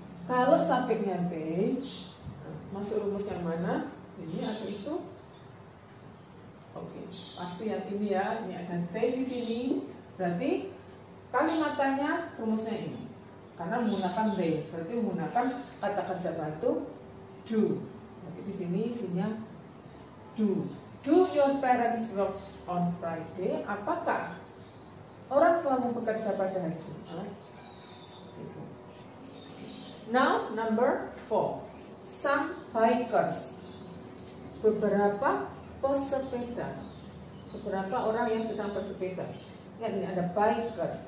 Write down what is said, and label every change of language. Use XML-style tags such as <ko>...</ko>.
<id>Kalau subjeknya they, masuk rumus yang mana? Ini atau itu? Oke, pasti yang ini ya. Ini ada they di sini. Berarti kalimat tanya rumusnya ini. Karena menggunakan they, berarti menggunakan kata kerja bantu do. Nanti di sini isinya do.</id> <en>Do your parents work on Friday?</en> <id>Apakah orang tuamu bekerja pada hari Jumat? Gitu.</id> <en>Now number 4. Some bikers.</en> <id>Beberapa pesepeda. Beberapa orang yang sedang bersepeda. Ingat ini ada bikers.</id>